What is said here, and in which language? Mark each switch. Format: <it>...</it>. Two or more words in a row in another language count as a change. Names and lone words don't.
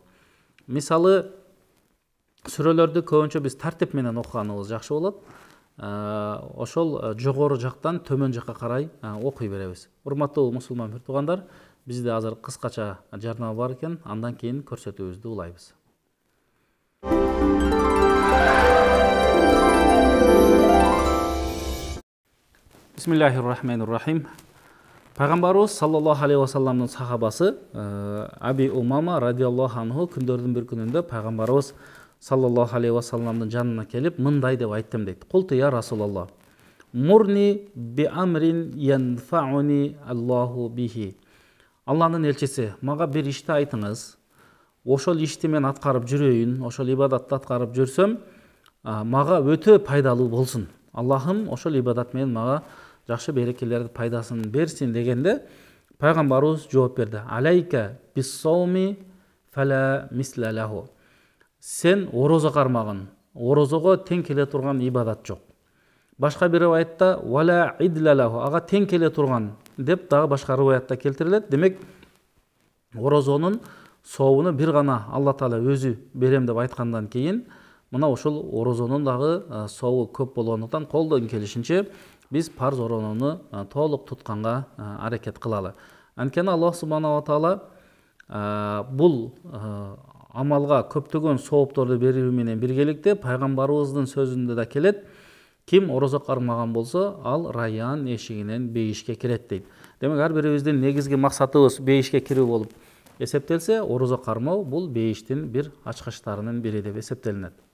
<ky>Мисалы, сүрөлөрдү көбүнчө биз тартип менен окуганыбыз жакшы болот. Ошол жогору жактан төмөн жакка карай окуй беребиз. Урматтуу мусулман бир туугандар, бизде азыр кыскача жарнама бар экен, андан кийин көрсөтүүбүздү улайбыз.</ky> <ar>بسم الله الرحمن الرحيم.</ar> <ky>Пайгамбарыбыз</ky> <ar>صلى الله عليه وسلمдын</ar> <ky>сахабасы Аби Умама</ky> <ar>رضي الله عنه</ar> <ky>күндөрдүн бир күнүндө пайгамбарыбыз</ky> <ar>صلى الله عليه وسلمдын</ar> <ky>жанына келип мындай деп айттым дейт.</ky> <ar>قلت يا رسول الله مرني بأمر ينفعني الله به.</ar> <ky>Алланын элчиси, мага бир ишти айтыңыз. Ошол ишти мен аткарып жүрөйүн, ошол ибадатты аткарып жүрсөм, мага өтө пайдалуу болсун. Аллахым ошол ибадат менен мага жакшы берекелерди пайдасын берсин дегенде, пайгамбарыбыз жооп берди.</ky> <ar>عليك بالصوم فلا مثل له.</ar> <ky>Сен орозо кармагын. Орозого тең келе турган ибадат жок. Башка бир риwayatта</ky> <ar>ولا عدل له.</ar> <ky>Ага тең келе турган деп дагы башка риwayatта келтирилет. Демек, орозонун сообуну бир гана Алла Таала өзү берем деп айткандан кийин, мына ошол орозонун дагы сообу көп болгондуктан колдон келишинче биз парз орозону толук тутканга аракет кылалы. Анткени</ky> <ar>الله سبحانه وتعالى</ar> <ky>бул амалга көптөгөн соопторду берүү менен биргеликте пайгамбарыбыздын сөзүндө да келет. Ким орозо кармаган болсо, ал райян эшигинен бейишке кирет дейт. Демек, ар бирибиздин негизги максатыбыз бейишке кирүү болуп эсептелсе, орозо кармоо бул бейиштин бир ачкычтарынын бири деп эсептелинет.</ky>